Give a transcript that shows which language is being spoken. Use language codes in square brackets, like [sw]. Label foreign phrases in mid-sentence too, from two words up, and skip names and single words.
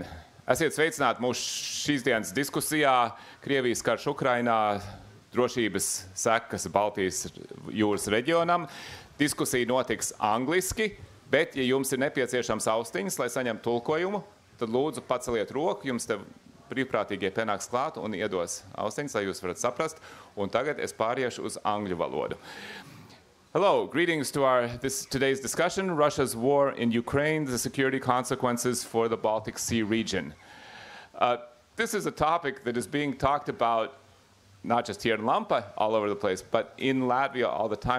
[lv] Esiet sveicināti mūsu šīs dienas diskusijā Krievijas karš Ukrainā, drošības sekas Baltijas jūras reģionam. Diskusija notiks angliski, bet, ja jums ir nepieciešams austiņas, lai saņemtu tulkojumu, tad lūdzu paceliet roku, jums te brīvprātīgie pienāks klāt un iedos austiņas, lai jūs varat saprast. Un tagad es pāriešu uz angļu valodu. [en] Hello, greetings to today's discussion, Russia's war in Ukraine, the security consequences for the Baltic Sea region. This is a topic that is being talked about not just here in LAMPA, all over the place, but in Latvia all the time.